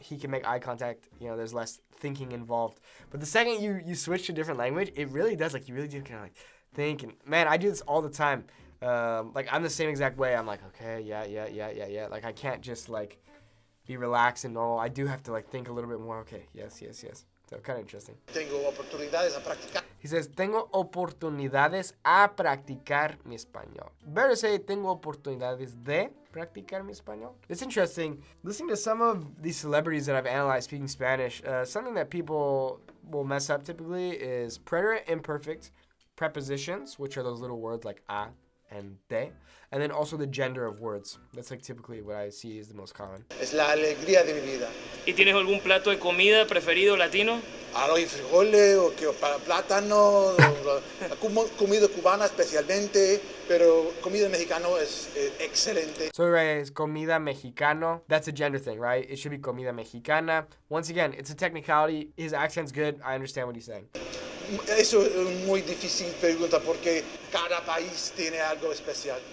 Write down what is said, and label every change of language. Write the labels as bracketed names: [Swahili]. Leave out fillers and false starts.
[English] He can make eye contact. There's less thinking involved. But the second you switch to a different language, it really does. Like you really do kind of like think. And man, I do this all the time. Like I'm the same exact way. I'm like, okay, yeah. Like I can't just like be relaxed and normal. I do have to like think a little bit more. Okay, yes. So kind of interesting. [Spanish] Tengo oportunidades a practicar. He says, tengo oportunidades a practicar mi español. Better say, tengo oportunidades de practicar mi español. [English] It's interesting. Listening to some of these celebrities that I've analyzed speaking Spanish, something that people will mess up typically is preterite imperfect prepositions, which are those little words like a and de, and then also the gender of words. That's like typically what I see is the most common. [Spanish] Es la alegría de mi vida. ¿Y tienes algún plato de comida preferido latino? Arroz y frijoles, o plátano, comida cubana especialmente, pero comida mexicana es excelente. [English] So right, it's comida mexicano. That's a gender thing, right? It should be comida mexicana. Once again, it's a technicality. His accent's good. I understand what he's saying. [Spanish] Eso es muy difícil pregunta porque cada país tiene algo especial.